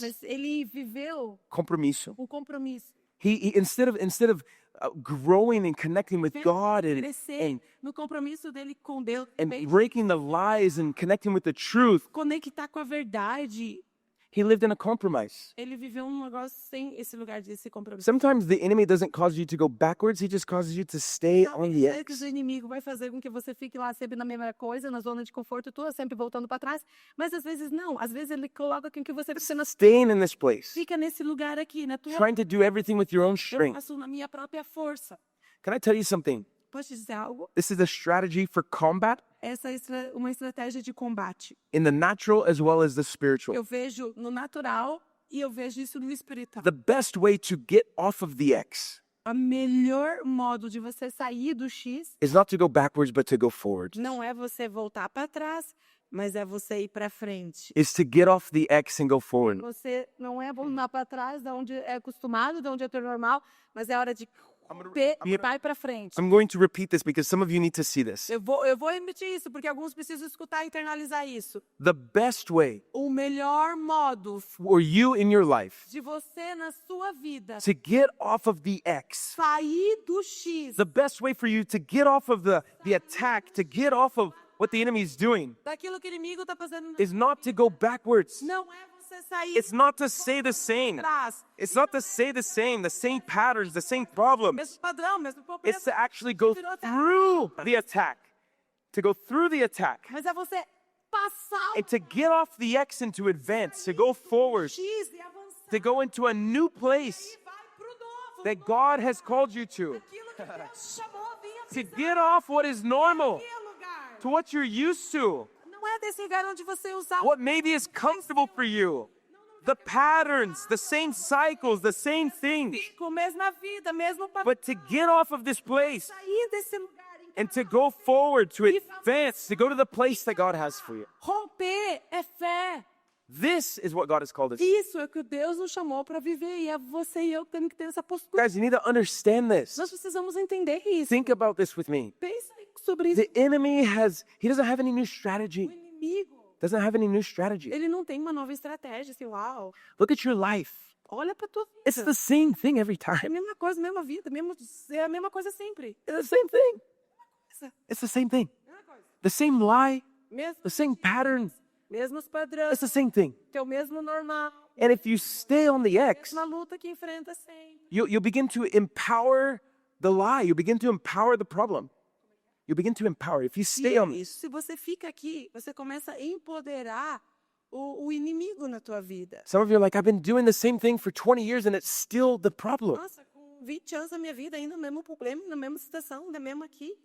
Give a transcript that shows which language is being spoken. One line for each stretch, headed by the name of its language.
Portuguese: Mas ele viveu compromiso. um compromisso.
English: He instead of growing and connecting with God
Portuguese: Crescer no compromisso dele com Deus.
English: and
Portuguese: também.
English: breaking the lies and connecting with the truth,
Portuguese: Conectar com a verdade.
English: he lived in a compromise.
Portuguese: Ele viveu um negócio sem esse lugar desse compromisso.
English: Sometimes the enemy doesn't cause you to go backwards, he just causes you to stay on the
Portuguese: É que
English: X.
Portuguese: o inimigo vai fazer com que você fique lá sempre na mesma coisa, na zona de conforto tua, sempre voltando para trás. Mas às vezes não. Às vezes ele coloca com que você
English: Staying in this place,
Portuguese: fica nesse lugar aqui, na tua.
English: trying to do everything with your own
Portuguese: Eu
English: strength.
Portuguese: faço na minha própria força.
English: Can I tell you something?
Portuguese: Posso te dizer algo?
English: This is a strategy for combat
Portuguese: Essa é uma estratégia de combate.
English: in the natural as well as the spiritual.
Portuguese: Eu vejo no natural e eu vejo isso no espiritual.
English: The best way to get off of the X
Portuguese: O melhor modo de você sair do X
English: is not to go backwards, but to go forward.
Portuguese: não é você voltar para trás, mas é você ir para frente.
English: Is to get off the X and go forward.
Portuguese: Você não é voltar para trás, da onde é acostumado, da onde é teu normal, mas é hora de romper e vai para frente.
English: I'm going to repeat this because some of you need to see this.
Portuguese: Eu vou repetir isso, porque alguns precisam escutar e internalizar isso.
English: The best way
Portuguese: O melhor modo
English: for you in your life
Portuguese: de você, na sua vida,
English: to get off of the X,
Portuguese: sair do X,
English: the best way for you to get off of the attack, to get off of what the enemy is doing,
Portuguese: daquilo que o inimigo está fazendo,
English: is not to go backwards.
Portuguese: não é você sair
English: It's not to say the same.
Portuguese: atrás.
English: It's not to say the same patterns, the same problems.
Portuguese: Mesmo padrão, mesmo problema.
English: It's to actually go through the attack. To go through the attack.
Portuguese: Mas é você passar
English: And to get off the X and to advance, to go
Portuguese: o
English: forward,
Portuguese: X e avançar.
English: to go into a new place
Portuguese: E vai pro novo.
English: that God has called you to.
Portuguese: Aquilo que Deus chamou, vinha
English: To
Portuguese: pisar
English: get off what is normal,
Portuguese: naquele lugar.
English: to what you're used to,
Portuguese: Não é desse lugar onde você usar
English: what maybe is comfortable for you. the patterns, the same cycles, the same things.
Portuguese: Com a mesma vida, mesmo para
English: But to get off of this place
Portuguese: sair desse lugar,
English: and to go forward, to advance, to go to the place that God has for you.
Portuguese: romper é fé.
English: This is what God has called us.
Portuguese: Isso é o que Deus nos chamou para viver e é você e eu que temos que ter essa postura.
English: Guys, you need to understand this.
Portuguese: Nós precisamos entender isso.
English: Think about this with me.
Portuguese: Pensa sobre isso.
English: The enemy he doesn't have any new
Portuguese: O
English: strategy.
Portuguese: inimigo,
English: Doesn't have any new strategy.
Portuguese: ele não tem uma nova estratégia, assim, uau.
English: Look at your life.
Portuguese: Olha para tua vida.
English: It's the same thing every
Portuguese: É a
English: time.
Portuguese: mesma coisa, mesma vida, é a mesma coisa sempre.
English: It's the same thing. It's the same thing.
Portuguese: Mesma coisa.
English: The same lie,
Portuguese: Mesmo,
English: the same pattern.
Portuguese: mesmos padrões,
English: It's the same thing.
Portuguese: teu mesmo normal,
English: And if you stay on the X,
Portuguese: mesma luta que enfrenta sempre.
English: you'll begin to empower the lie. You begin to empower the problem. You begin to empower. If you stay on
Portuguese: Isso, se você fica aqui, você começa a empoderar o inimigo na tua vida.
English: Some of you are like, I've been doing the same thing for 20 years and it's still the problem.
Portuguese: Nossa, com 20 anos da minha vida, ainda no mesmo problema, na mesma situação, ainda mesmo aqui.